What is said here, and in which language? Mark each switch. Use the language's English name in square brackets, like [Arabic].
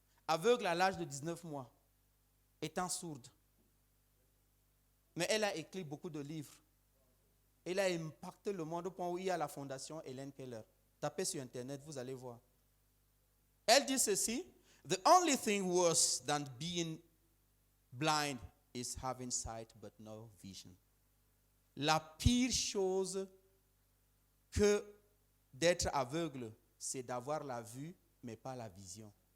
[French] Aveugle à l'âge de 19 mois, étant sourde. Mais elle a écrit beaucoup de livres. Elle a impacté le monde au point où il y a la fondation Hélène Keller. Tapez sur Internet, vous allez voir. Elle dit ceci: [English] The only thing worse than being blind is having sight but no vision. [French] La pire chose que d'être aveugle, c'est d'avoir la vue, mais pas la vision.